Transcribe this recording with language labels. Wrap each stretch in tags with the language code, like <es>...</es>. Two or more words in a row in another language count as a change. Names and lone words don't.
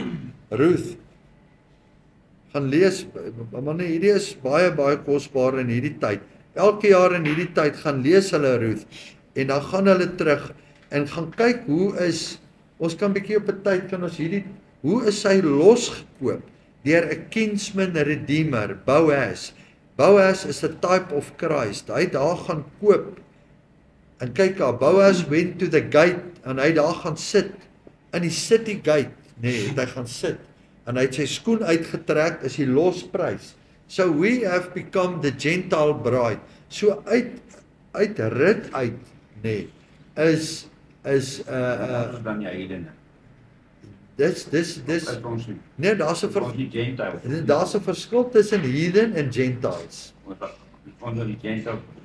<af>Ruth, gaan lees, man, hierdie is baie kosbaar in hierdie tyd. Elke jaar in hierdie tyd gaan lees hulle Ruth, en dan gaan hulle terug, en gaan kyk ons kan bietjie op 'n tyd, hoe is sy losgekoop, deur 'n</af> <en>kinsman redeemer,</en> <af>Boaz.</af> <en>Boaz is a type of Christ,</en> <af>hy het daar gaan koop, en kyk daar,</af> <en>Boaz went to the gate,</en> <af>en hy het daar gaan sit, in die</af> <en>city gate,</en> <af>het hy gaan sit, en hy het sy skoen uitgetrek, is die losprys.</af> <en>So we have become the Gentile bride.</en> <af>So uit rit uit, is dan jy heidene. Dis nee, daar's 'n verskil tussen heathen en Gentiles. Onder die Gentiles.</af>